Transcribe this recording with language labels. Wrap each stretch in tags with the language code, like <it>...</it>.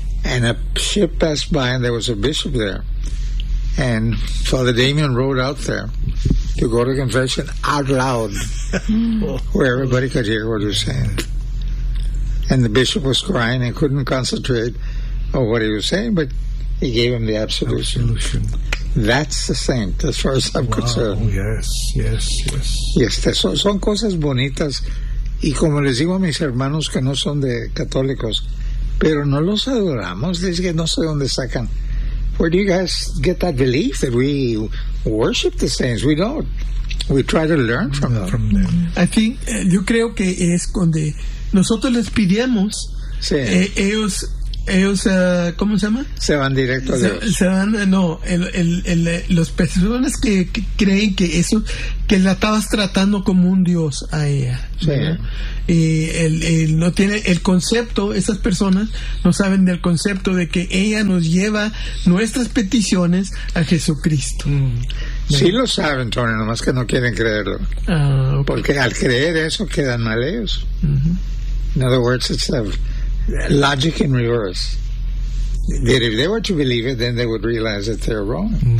<en>And a ship passed by and there was a bishop there. And Father Damien rode out there to go to confession out loud where everybody could hear what he was saying. And the bishop was crying and couldn't concentrate on what he was saying, but he gave him the absolution. That's the saint, as far as I'm concerned. Yes.</en> <es>Son cosas bonitas. Y como les digo a mis hermanos que no son de católicos, pero no los adoramos, es que no sé dónde sacan.</es> <en>Where do you guys get that belief that we worship the saints? We don't. We try to learn from them. I think,</en> <es>yo creo que es donde nosotros les pidiamos, sí. Ellos ellos, ¿cómo se llama? Se van directo a Dios. Se van, no, los personas que creen que eso, que la estabas tratando como un Dios a ella. Sí. Y él no tiene el concepto, esas personas no saben del concepto de que ella nos lleva nuestras peticiones a Jesucristo. Sí, lo saben, Tony, nomás que no quieren creerlo.</es> <en>Okay.</en> <es>Porque al creer eso quedan mal ellos.</es> <en>In other words, it's a logic in reverse. That if they were to believe it, then they would realize that they're wrong.</en>